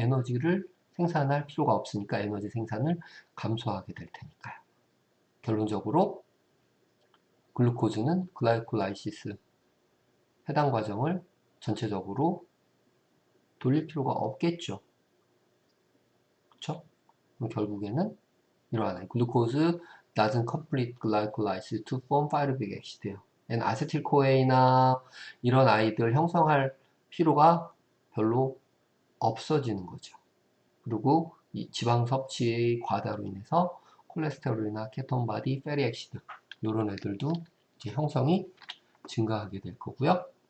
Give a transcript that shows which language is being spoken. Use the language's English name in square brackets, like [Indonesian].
[Korean] 에너지를 생산할 필요가 없으니까 에너지 생산을 감소하게 될 테니까요. 결론적으로 글루코즈는 글라이콜라이시스 해당 과정을 전체적으로 돌릴 필요가 없겠죠. 그쵸? 그럼 결국에는 이러하나요. [English] 글루코즈 doesn't complete glycolysis to form pyruvic acid예요. [Korean] 아세틸코에이나 이런 아이들 형성할 필요가 별로 없어지는 거죠. 그리고 이 지방 섭취의 과다로 인해서 콜레스테롤이나 케톤바디, 패리액시드 이런 애들도 이제 형성이 증가하게 될 거고요.